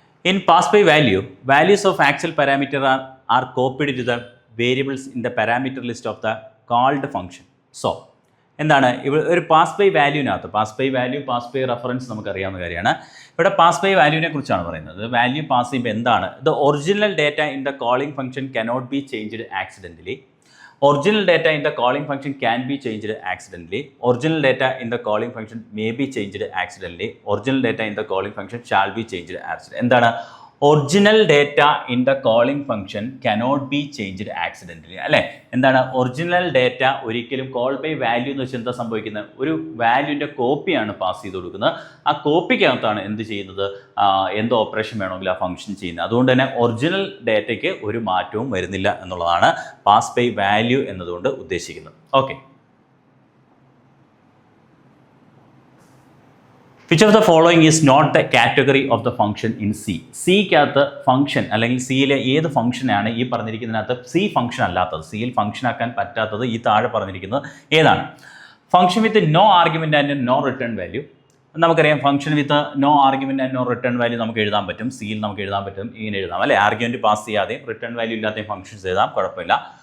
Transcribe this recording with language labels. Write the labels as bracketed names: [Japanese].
[English] In pass by value, values of actual parameter are copied to the variables in the parameter list of the called function. [Malayalam] So എന്താണ് ഇവിടെ ഒരു pass by വാല്യൂവിനകത്ത്, pass by value, pass by reference നമുക്കറിയാവുന്ന കാര്യമാണ്. ഇവിടെ pass by വാല്യൂവിനെ കുറിച്ചാണ് പറയുന്നത്. Value pass ചെയ്യുമ്പോൾ എന്താണ്? [English] The original data in the calling function cannot be changed accidentally. Original data in the calling function can be changed accidentally. Original data in the calling function may be changed accidentally. Original data in the calling function shall be changed accidentally. [Malayalam] എന്താണ്? [English] Original data in the calling function cannot be changed accidentally. [Malayalam] അല്ലേ? എന്താണ്? Original data ഒരിക്കലും call by value എന്ന് വെച്ചാൽ എന്താ സംഭവിക്കുന്നത്? ഒരു വാല്യൂൻ്റെ കോപ്പിയാണ് pass ചെയ്ത് കൊടുക്കുന്നത്. ആ കോപ്പിക്കകത്താണ് എന്ത് ചെയ്യുന്നത്? എന്ത് ഓപ്പറേഷൻ വേണമെങ്കിൽ ആ ഫംഗ്ഷൻ ചെയ്യുന്നത്. അതുകൊണ്ട് തന്നെ ഒറിജിനൽ ഡേറ്റയ്ക്ക് ഒരു മാറ്റവും വരുന്നില്ല എന്നുള്ളതാണ് പാസ് ബൈ വാല്യൂ എന്നതുകൊണ്ട് ഉദ്ദേശിക്കുന്നത്. Okay. [English] Which of the following is not the category of the function in C? [Malayalam] സിക്കകത്ത് function അല്ലെങ്കിൽ സിയിലെ ഏത് ഫംഗ്ഷനാണ് ഈ പറഞ്ഞിരിക്കുന്നതിനകത്ത് C ഫംഗ്ഷൻ അല്ലാത്തത്, സിയിൽ ഫംഗ്ഷൻ ആക്കാൻ പറ്റാത്തത് ഈ താഴെ പറഞ്ഞിരിക്കുന്നത് ഏതാണ്? [English] Function with no argument and no return value. [Malayalam] നമുക്കറിയാം [English] function with no argument and no return value [Malayalam] നമുക്ക് എഴുതാൻ പറ്റും. സിയിൽ നമുക്ക് എഴുതാൻ പറ്റും, ഇങ്ങനെ എഴുതാം അല്ലേ? ആർഗ്യുമെൻറ്റ് പാസ് ചെയ്യാതെയും റിട്ടേൺ വാല്യൂ ഇല്ലാതെയും ഫംഗ്ഷൻസ് എഴുതാം, കുഴപ്പമില്ല.